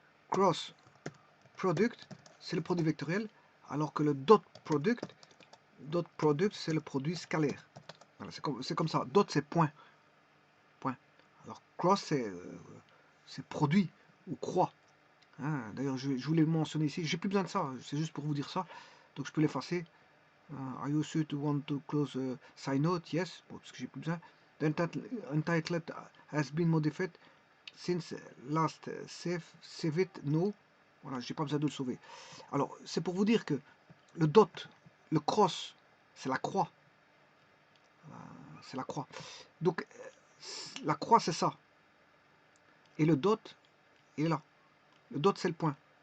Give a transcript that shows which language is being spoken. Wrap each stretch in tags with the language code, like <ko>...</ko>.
<fr>Cross product, c'est le produit vectoriel, alors que le dot product, c'est le produit scalaire. Voilà, c'est comme ça. Dot, c'est point. Point. Alors cross, c'est produit ou croix. Hein, d'ailleurs, je voulais le mentionner ici. J'ai plus besoin de ça. C'est juste pour vous dire ça. Donc je peux l'effacer.</fr> <en>Are you sure to want to close SciNote? Yes.</en> <fr>Bon, parce que j'ai plus besoin.</fr> <en>The untitled has been modified since last save it. No.</en> <fr>Voilà, j'ai pas besoin de le sauver. Alors, c'est pour vous dire que le dot, le cross, c'est la croix. C'est la croix. Donc, la croix, c'est ça. Et le dot, il est là. Le dot, c'est le point.</fr>